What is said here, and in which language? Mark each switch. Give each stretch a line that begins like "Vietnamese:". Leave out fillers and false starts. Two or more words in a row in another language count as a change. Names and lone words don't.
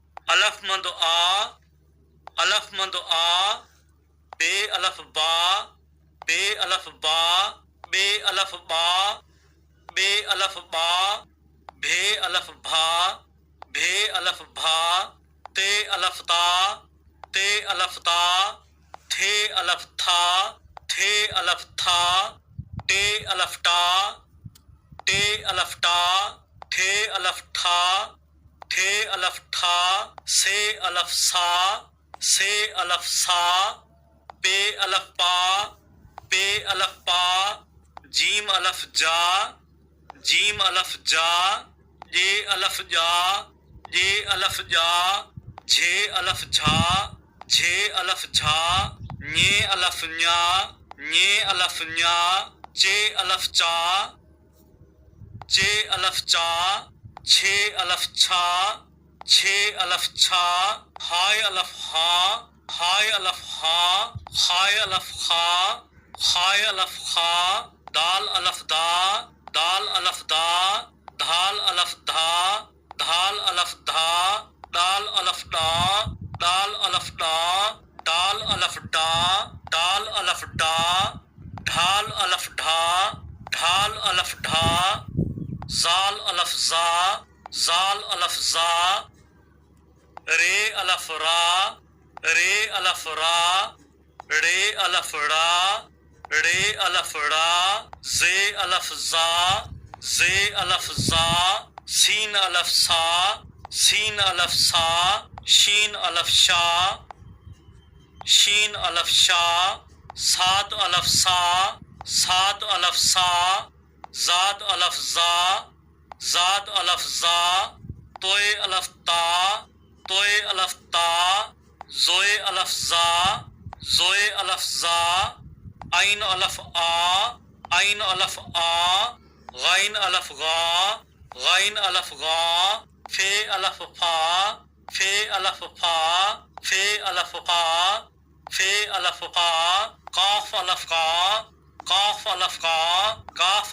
Punjabi: الف مند آ، الف مند آ، بے الف با، بے الف با، بے الف با، بے الف با، بھے الف بھا، بھے الف بھا، تے الف تا، تے الف تا، تھے الف تھا، تھے الف تھا، ٹے الف ٹا، ٹے الف ٹا، ٹھے الف ٹھا، ٹھے الف ٹھا، سے الف سا، سے الف سا، پے الف پا، پے الف پا، جیم الف جا، جیم الف جا، جے الف جا، جے الف جا، جھے الف جھا، جھے الف جھا، ñے الف ñا، ñے الف ñا، چے الف چا، چے الف چا، چھے الف چھا، چھے الف چھا، ہائے الف ہا، ہائے الف ہا، ہائے الف خا، ہائے الف خا، دال الف دا، دال الف دا، دھال الف دھا، دھال الف دھا، دال الف ڈا، دال الف ڈا، دال الف ڈا، دال الف ڈا، ڈھال الف ڈھا، ڈھال الف ڈھا، زال الف زا، زال الف زا، رے الف را، رے الف را، رے الف را، رے الف را، زے الف زا، زے الف زا، سین الف سا، سین الف سا، شین الف شا، شین الف شا، سات الف سا، سات الف سا، زاد الف زا، زاد الف زا، توئے الف تا، توئے الف تا، زوئے الف زا، زوئے الف زا، عین الف آ، عین الف آ، غین الف غا، غین الف غا، فے الف فا، فے الف فا، فے الف فا، فے الف فا، قاف الف قا، قاف الف قا، کاف